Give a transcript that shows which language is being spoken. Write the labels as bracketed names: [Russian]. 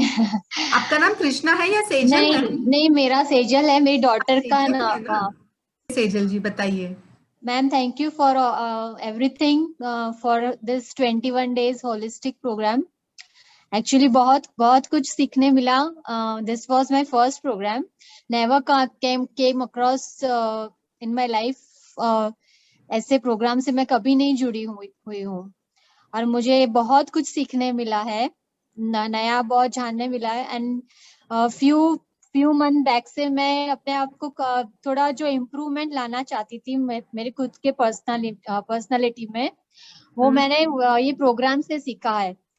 [Hindi] आपका नाम कृष्णा है या सेजल नहीं है? नहीं, मेरा सेजल है, मेरी डॉटर का नाम। सेजल जी बताइए। [English] Ma'am, thank you for everything for this 21 days holistic program. [Hindi] Actually बहुत कुछ सीखने मिला. [English] This was my first program. Never came across in my life. [Hindi] ऐसे प्रोग्राम से मैं कभी नहीं जुड़ी हुई हूँ और मुझे बहुत कुछ सीखने मिला है, नया बहुत जानने मिला है. एंड [English] few month back [Hindi] से मैं अपने आप को थोड़ा जो इम्प्रूवमेंट लाना चाहती थी मेरे खुद के पर्सनालिटी में, वो मैंने ये प्रोग्राम से सीखा है.